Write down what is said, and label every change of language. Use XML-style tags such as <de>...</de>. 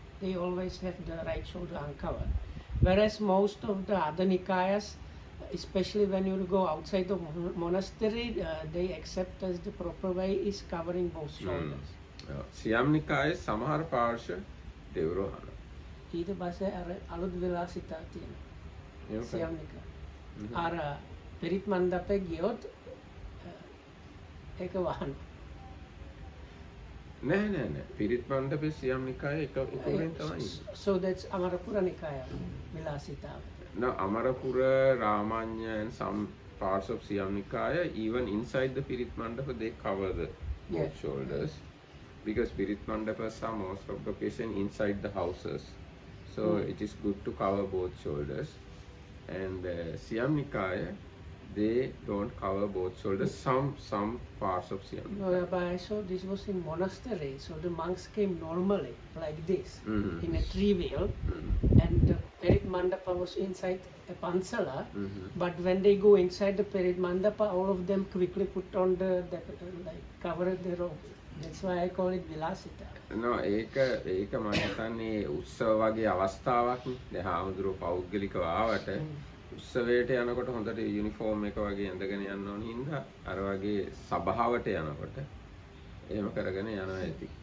<en>They always have the right shoulder uncovered. Whereas most of the other Nikayas, especially when you go outside the monastery, they accept as the proper way is covering both shoulders.</en> <si>Siyam නිකායේ සමහර පාර්ශ්ව දෙවුර වහනවා. ඊට පස්සේ අර අලුත් විලාසිතා තියෙනවා. සියම් නිකාය. අර පිරිත් මණ්ඩපේ ගියොත් ඒක වහනවා. නෑ. පිරිත් මණ්ඩපේ සියම් නිකායේ එක උකුලෙන් තමයි.</si> <en>So that's Amarapura Nikaya විලාසිතාව. No, Amarapura, Ramanya and some parts of Siam Nikaya, even inside the Pirit Mandapa, they cover the both shoulders. Because Pirit Mandapas are most of the occasion inside the houses. So it is good to cover both shoulders. And Siam Nikaya, they don't cover both shoulders. Some parts of Siam Nikaya. No, but I saw this was in monastery. So the monks came normally like this, in a tree wheel. And the Perit Mandapa was inside a pansala, but when they go inside the Perit Mandapa, all of them quickly put on the like covered the robe. That's why I call it Vilasita.</en> <si>No, ඒක මම හිතන්නේ උත්සව වගේ අවස්ථාවක් නේ. හාමුදුරුවෝ පෞද්ගලිකව ආවට උත්සවයට යනකොට හොඳට යුනිෆෝම් එක වගේ ඇඳගෙන යන්න ඕන හින්දා අර වගේ සභාවට යනකොට එහෙම කරගෙන යනවා ඇති.</si>